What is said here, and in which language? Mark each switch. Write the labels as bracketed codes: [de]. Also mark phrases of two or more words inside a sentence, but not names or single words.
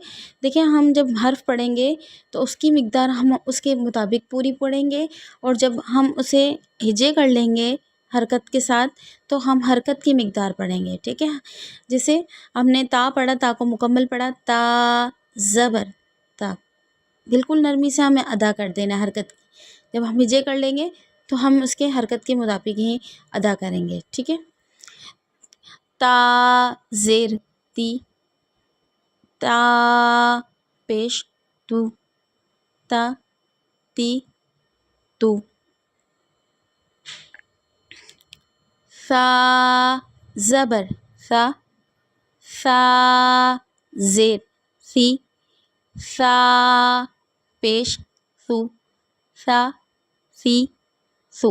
[ur] دیکھیں ہم جب حرف پڑھیں گے تو اس کی مقدار ہم اس کے مطابق پوری پڑھیں گے، اور جب ہم اسے ہجے کر لیں گے حرکت کے ساتھ تو ہم حرکت کی مقدار پڑھیں گے. ٹھیک ہے. جیسے ہم نے تا پڑھا، تا کو مکمل پڑھا، تا زبر تا، بالکل نرمی سے ہمیں ادا کر دینا حرکت کی. جب ہم ہجے کر لیں گے تو ہم اس کے حرکت کے مطابق ہی ادا کریں گے. ٹھیک ہے. تا زیر تی، تا پیش تو، تا تی تو. ثا زبر ثا، ثا زیر ثی، ثا پیش ثو، ثا ثی ثو.